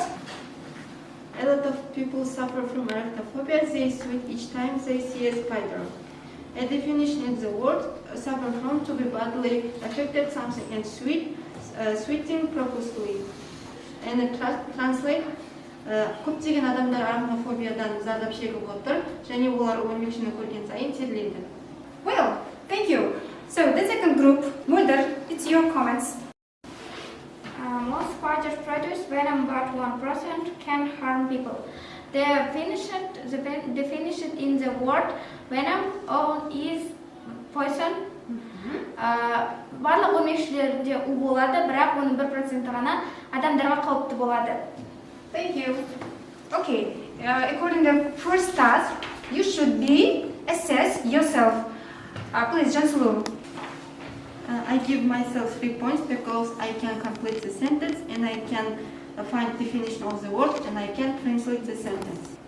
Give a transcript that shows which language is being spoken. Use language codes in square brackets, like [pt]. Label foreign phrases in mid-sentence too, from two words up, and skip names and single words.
[en] A lot of people suffer from arachnophobia. They sweat each time they see a spider. A definition is the word suffer from to be badly affected something and sweating profusely. And translate [kk] көптеген адамдар арахнофобиядан зардап шегіп отыр және олар өрмекшіні көрген сайын терлейді. [en] Well, thank you. So the second group, Mulder, it's your comments. Most spider predators venom, but 1% can harm people. The definition in the word venom is poison. [kk] Барлық өрмекшілерде у болады, бірақ оның 1% ғана адамдарға қауіпті болады. [en] Thank you. Okay, according to the first task, you should assess yourself. Please, Jansulu. I give myself 3 points because I can complete the sentence and I can find definition of the word and I can translate the sentence.